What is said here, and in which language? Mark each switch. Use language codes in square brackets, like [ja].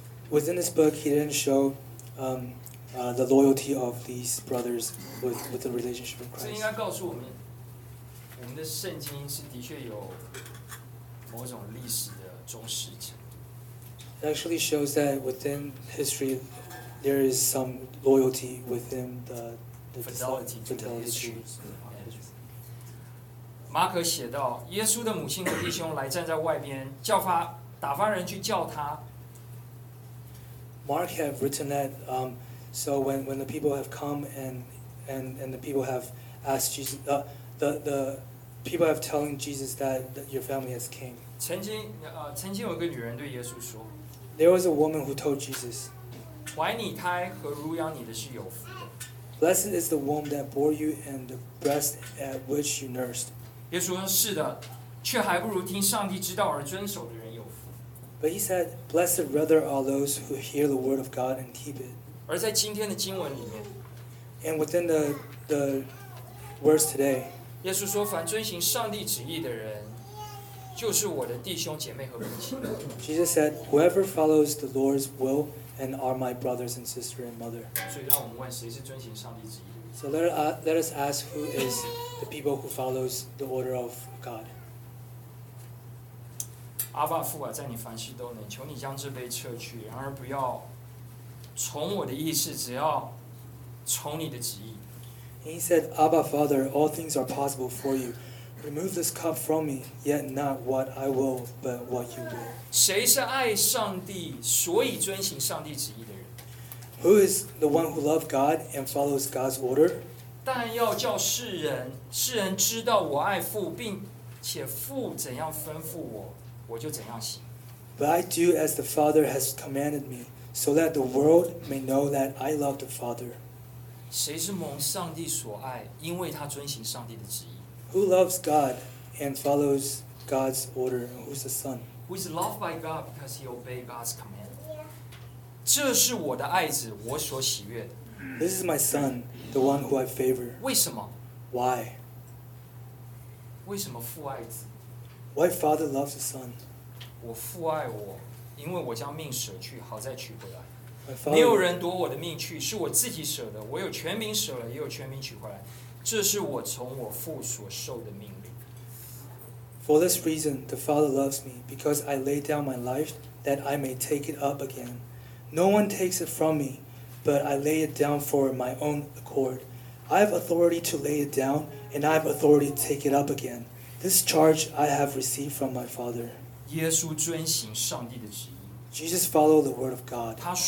[en] Within this book, he didn't show the loyalty of these brothers with the relationship of Christ. [zh] 这应该告诉我们，我们的圣经是的确有某种历史的忠实者。 [en] It actually shows that within history, there is some loyalty within the fidelity to the truth. Mark have written that so when the people have come and the people have asked Jesus the people have telling Jesus that your family has came. [zh] 曾经有个女人对耶稣说, [en] there was a woman who told Jesus, [zh] 怀你胎和乳养你的是有福的。 [en] Blessed is the womb that bore you and the breast at which you nursed. [zh] 耶稣说是的，却还不如听上帝之道而遵守的人有福。 [en] But he said, blessed rather are those who hear the word of God and keep it. [zh] 而在今天的经文里面， [en] and within the words today, [zh] 耶稣说凡遵行上帝旨意的人就是我的弟兄姐妹和母亲。 [en] Jesus said, whoever follows the Lord's will and are my brothers and sister and mother. [zh] 所以让我们问谁是遵行上帝旨意。 [en] So let us ask who is the people who follows the order of God. [zh] 阿爸父啊，在你凡事都能，求你将这杯撤去，然而不要从我的意思，只要从你的旨意。 [en] And he said, Abba Father, all things are possible for you. Remove this cup from me, yet not what I will, but what you will. [zh] 谁是爱上帝，所以遵行上帝旨意的人？ [en] Who is the one who loves God and follows God's order? [zh] 但要叫世人知道我爱父，并且父怎样吩咐我，我就怎样行。 [en] But I do as the Father has commanded me, so that the world may know that I love the Father. [zh] 谁是蒙上帝所爱，因为他遵行上帝的旨意？ [en] Who loves God and follows God's order? Who's the Son? Who is loved by God because he obeyed God's command? [zh] 这是我的爱子，我所喜悦的。 [en] This is my son, the one who I favor. [zh] 为什么？ [en] Why? [zh] 为什么父爱子？ [en] Why father loves the son? [zh] 我父爱我，因为我将命舍去，好再取回来。没有人夺我的命去，是我自己舍的。我有权柄舍了，也有权柄取回来。这是我从我父所受的命令。 [en] For this reason, the father loves me, because I lay down my life that I may take it up again. No one takes it from me, but I lay it down for my own accord. I have authority to lay it down, and I have authority to take it up again. This charge I have received from my Father. Jesus followed the word of God.